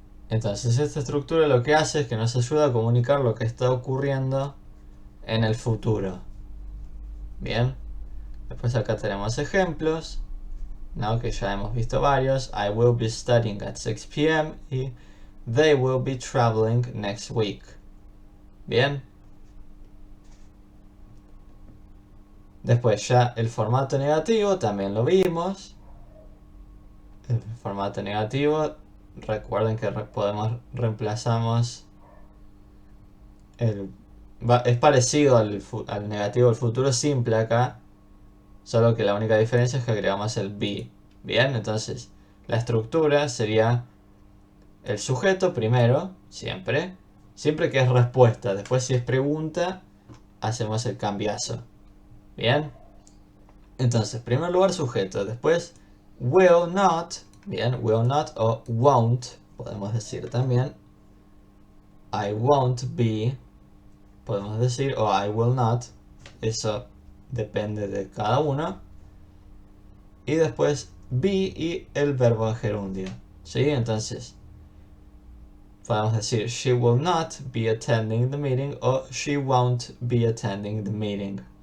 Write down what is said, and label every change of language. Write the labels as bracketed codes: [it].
[es] Entonces, esta estructura lo que hace es que nos ayuda a comunicar lo que está ocurriendo en el futuro. Bien. Después acá tenemos ejemplos, ¿no? Que ya hemos visto varios. [en] I will be studying at 6 p.m. y they will be traveling next week. [es] Bien. Después ya el formato negativo también lo vimos. El formato negativo, recuerden que reemplazamos es parecido al negativo del futuro simple acá. Solo que la única diferencia es que agregamos el be. Bien, entonces la estructura sería el sujeto primero, siempre que es respuesta. Después si es pregunta, hacemos el cambiazo. Bien. Entonces, en primer lugar sujeto, después [en] will not, [es] bien, will not o won't, podemos decir también. [en] I won't be, [es] podemos decir, o [en] I will not, [es] eso depende de cada uno. Y después be y el verbo en gerundio, ¿sí? Entonces, podemos decir [en] she will not be attending the meeting o she won't be attending the meeting.